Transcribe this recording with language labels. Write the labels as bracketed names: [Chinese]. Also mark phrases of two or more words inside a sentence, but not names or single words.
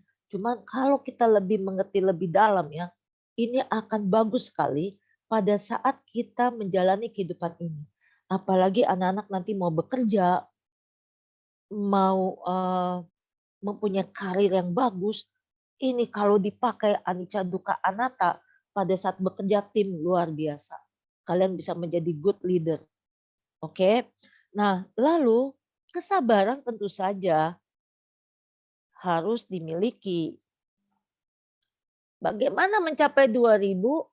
[Indonesian] Cuma kalau kita lebih mengerti lebih dalam ya, ini akan bagus sekali pada saat kita menjalani kehidupan ini. Apalagi anak-anak nanti mau bekerja, mau mempunyai karir yang bagus, ini kalau dipakai [Pali] anicca dukkha anatta [Indonesian] pada saat bekerja tim luar biasa. Kalian bisa menjadi [English] good leader. [Indonesian] Oke. Nah, lalu kesabaran tentu saja harus dimiliki. Bagaimana mencapai 2000?